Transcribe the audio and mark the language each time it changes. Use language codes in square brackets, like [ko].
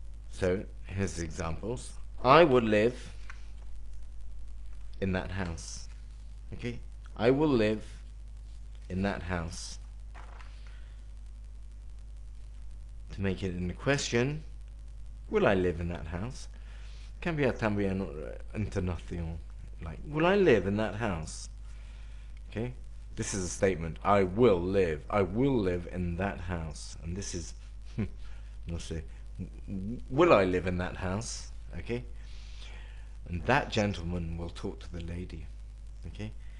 [en] So, here's the examples. I would live in that house. Okay? I will live in that house. To make it in a question, will I live in that house? [es] Cambia también entonación. [en] Like, will I live in that house? Okay? This is a statement. I will live. I will live in that house. And this is, [es] no sé, [en] will I live in that house? Okay? And that gentleman will talk to the lady. Okay?